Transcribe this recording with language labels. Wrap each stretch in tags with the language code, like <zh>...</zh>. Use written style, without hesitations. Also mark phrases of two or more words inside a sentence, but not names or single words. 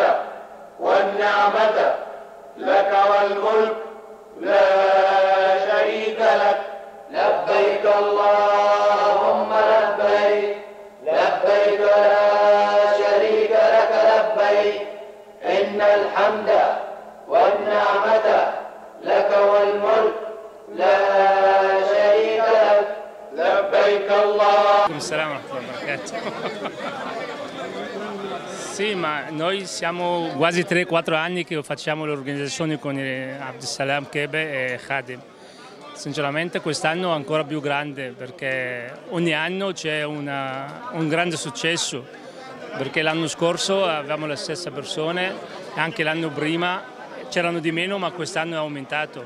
<ar>والنعمة لك والملك لا شريك لك لبيك اللهم لبيك لبيك لا شريك لك لبيك إن الحمد والنعمة لك والملك لا شريك لك لبيك الله. السلام عليكم وبركاته.</ar> <it>Sì, ma noi siamo quasi 3-4 anni che facciamo l'organizzazione con Abdussalam Kebe e Khadim. Sinceramente quest'anno è ancora più grande perché ogni anno c'è un grande successo, perché l'anno scorso avevamo le stesse persone, anche l'anno prima c'erano di meno, ma quest'anno è aumentato.</it>